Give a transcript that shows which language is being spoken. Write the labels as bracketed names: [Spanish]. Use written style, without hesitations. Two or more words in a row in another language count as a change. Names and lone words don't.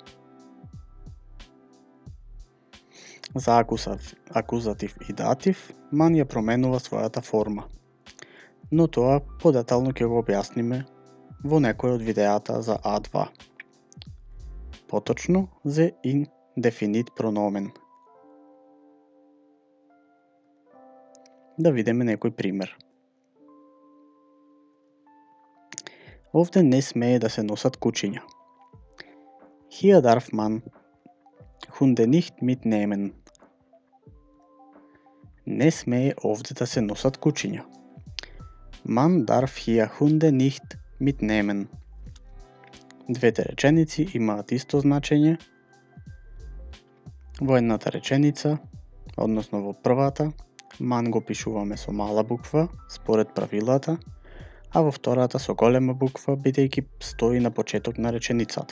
[Macedonian] За акузатив и датив, man ја променува својата форма, но тоа подетално ќе го објасниме во некој од видеата за А2. Поточно за индефинит прономен. Да видиме некој пример. Овде не смее да се носат кучиња. [German] Hier darf man Hunde nicht mitnehmen. [Macedonian] Не смее овде да се носат кучиња. [German] Man darf hier Hunde nicht mitnehmen. [Macedonian] Двете реченици имаат исто значење. Во едната реченица, односно во првата, man го пишуваме со мала буква, според правилата, а во втората со голема буква, бидејќи стои на почеток на реченицата.